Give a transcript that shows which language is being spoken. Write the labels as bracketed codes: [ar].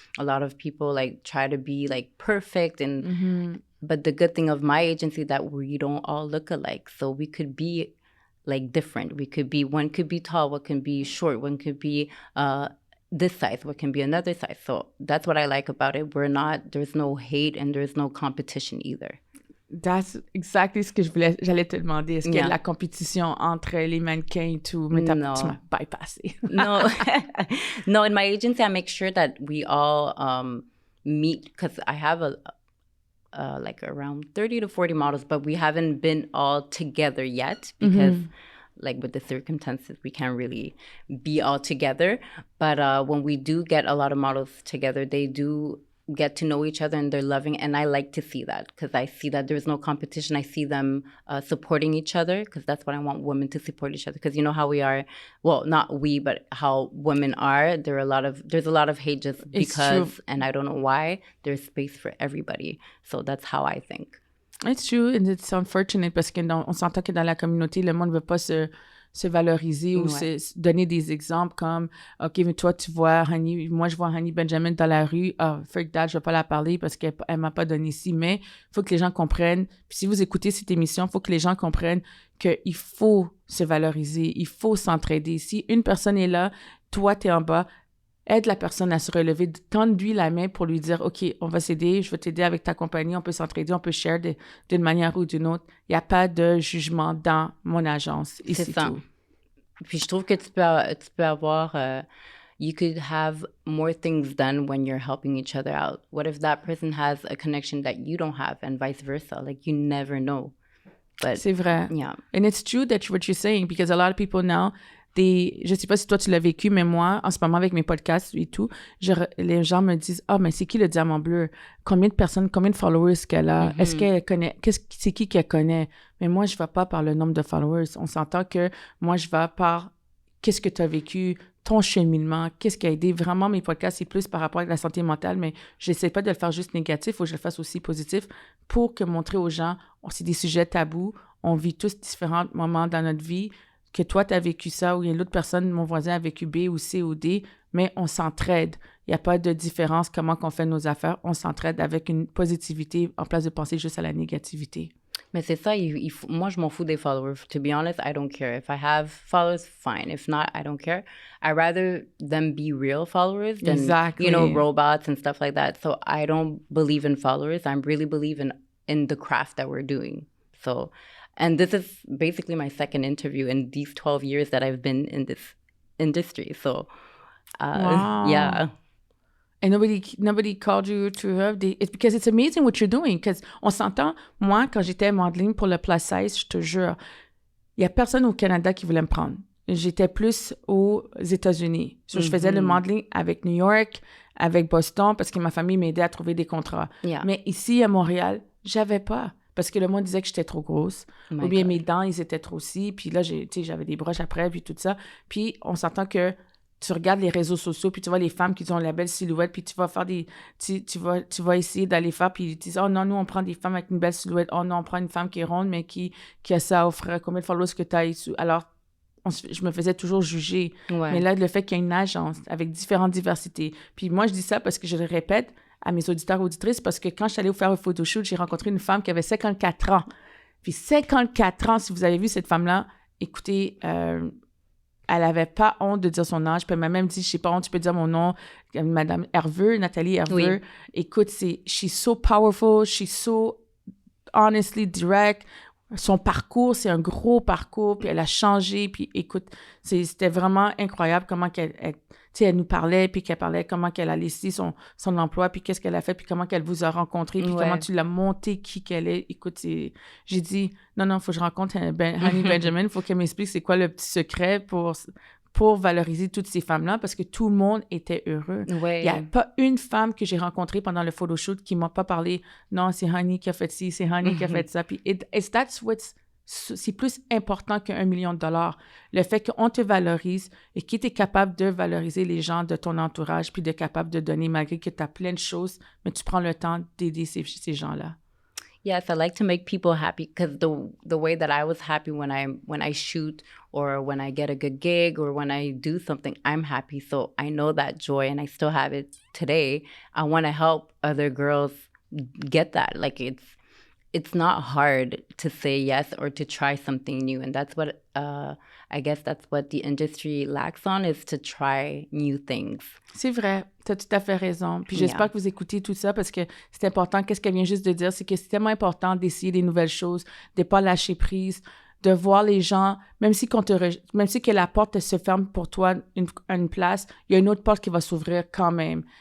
[en] A lot of people like try to be like perfect and but the good thing of my agency that we don't all look alike. So we could be like different. One could be tall, one can be short, one could be this size, what can be another size. So that's what I like about it. There's no hate and there's no competition either. That's exactly [fr] ce que j'allais te demander. Est-ce qu'il y a de la compétition entre les mannequins et tout? Mais tu m'as bypassé. [en] No. No, in my agency, I make sure that we all meet because I have like around 30 to 40 models, but we haven't been all together yet because like with the circumstances, we can't really be all together. But when we do get a lot of models together, they do get to know each other and they're loving. And I like to see that because I see that there's no competition. I see them supporting each other because that's what I want women to support each other. Because you know how we are, well, not we, but how women are. There's a lot of hate just because, and I don't know why. There's space for everybody. So that's how I think. It's true, and it's unfortunate [fr] parce qu'on s'entend que dans la communauté, le monde ne veut pas se valoriser ou se donner des exemples comme « OK, mais toi, tu vois Honey, moi, je vois Honey Benjamin dans la rue. Ah, [en] freak that, [fr] je ne vais pas la parler parce qu'elle ne m'a pas donné ci. » Mais il faut que les gens comprennent. Puis si vous écoutez cette émission, il faut que les gens comprennent qu'il faut se valoriser, il faut s'entraider. Si une personne est là, toi, tu es en bas, aide la personne à se relever, tends-lui la main pour lui dire « OK, on va s'aider, je vais t'aider avec ta compagnie, on peut s'entraider, on peut share d'une manière ou d'une autre. » Il n'y a pas de jugement dans mon agence. Et c'est tout. Puis je trouve que tu peux avoir... [en] you could have more things done when you're helping each other out. What if that person has a connection that you don't have and vice versa? Like, you never know. But, [fr] c'est vrai. [en] Yeah. And it's true that what you're saying because a lot of people now... [fr] je sais pas si toi tu l'as vécu, mais moi, en ce moment avec mes podcasts et tout, les gens me disent « Ah, mais c'est qui le diamant bleu? Combien de followers qu'elle a? Est-ce qu'elle connaît? C'est qui qu'elle connaît? » Mais moi, je ne vais pas par le nombre de followers. On s'entend que moi, je vais par qu'est-ce que tu as vécu, ton cheminement, qu'est-ce qui a aidé. Vraiment, mes podcasts, c'est plus par rapport à la santé mentale, mais je n'essaie pas de le faire juste négatif, il faut que je le fasse aussi positif pour montrer aux gens, c'est des sujets tabous, on vit tous différents moments dans notre vie, que toi, tu as vécu ça, ou il y a l'autre personne, mon voisin a vécu B ou C ou D, mais on s'entraide. Il n'y a pas de différence comment on fait nos affaires. On s'entraide avec une positivité en place de penser juste à la négativité. Mais c'est ça, moi, je m'en fous des followers. [en] To be honest, I don't care. If I have followers, fine. If not, I don't care. I'd rather them be real followers than, exactly. You know, robots and stuff like that. So I don't believe in followers. I really believe in the craft that we're doing. So... And this is basically my second interview in these 12 years that I've been in this industry. So, wow. Yeah. And nobody called you to have it's because it's amazing what you're doing. [fr] Because on s'entend, moi, quand j'étais modeling pour le plus size, je te jure, il n'y a personne au Canada qui voulait me prendre. J'étais plus aux États-Unis. So, je faisais le modeling avec New York, avec Boston, parce que ma famille m'aidait à trouver des contrats. [en] Yeah. [fr] Mais ici, à Montréal, j'avais pas. Parce que le monde disait que j'étais trop grosse. Ou bien mes dents, ils étaient trop si. Puis là, j'avais des broches après, puis tout ça. Puis on s'entend que tu regardes les réseaux sociaux, puis tu vois les femmes qui ont la belle silhouette, puis tu vas faire tu vas essayer d'aller faire, puis ils disent, oh non, nous, on prend des femmes avec une belle silhouette. Oh non, on prend une femme qui est ronde, mais qui a ça à offrir. Combien de followers que tu as? Alors, je me faisais toujours juger. Ouais. Mais là, le fait qu'il y ait une agence avec différentes diversités. Puis moi, je dis ça parce que je le répète à mes auditeurs et auditrices, parce que quand je suis allée faire un photoshoot, j'ai rencontré une femme qui avait 54 ans. Puis 54 ans, si vous avez vu cette femme-là, écoutez, elle n'avait pas honte de dire son âge. Puis elle m'a même dit, je sais pas honte, tu peux dire mon nom, Madame Herveux, Nathalie Herveux. Oui. [en] Écoute, she's so powerful, she's so honestly direct. [fr] Son parcours, c'est un gros parcours, puis elle a changé, puis écoute, c'était vraiment incroyable comment elle nous parlait, puis qu'elle parlait comment qu'elle a laissé son emploi, puis qu'est-ce qu'elle a fait, puis comment qu'elle vous a rencontré, puis comment tu l'as monté, qui qu'elle est. Écoute, j'ai dit, non, faut que je rencontre Honey Benjamin, faut qu'elle m'explique c'est quoi le petit secret pour valoriser toutes ces femmes-là, parce que tout le monde était heureux. Ouais. Il n'y a pas une femme que j'ai rencontrée pendant le photoshoot qui ne m'a pas parlé « Non, c'est Honey qui a fait ci, c'est Honey qui a fait ça. » Puis c'est plus important qu'$1 million. Le fait qu'on te valorise et que tu es capable de valoriser les gens de ton entourage, puis de capable de donner, malgré que tu as plein de choses, mais tu prends le temps d'aider ces gens-là. [en] Yes, I like to make people happy because the way that I was happy when I shoot or when I get a good gig or when I do something, I'm happy. So I know that joy and I still have it today. I want to help other girls get that. Like it's not hard to say yes or to try something new. And that's what I guess that's what the industry lacks on is to try new things. [fr] C'est vrai, tu as tout à fait raison. Puis j'espère que vous écoutez tout ça parce que c'est important. Qu'est-ce qu'elle vient juste de dire, c'est que c'est tellement important d'essayer des nouvelles choses, de ne pas lâcher prise, de voir les gens, même si que la porte se ferme pour toi une place, il y a une autre porte qui va s'ouvrir quand même.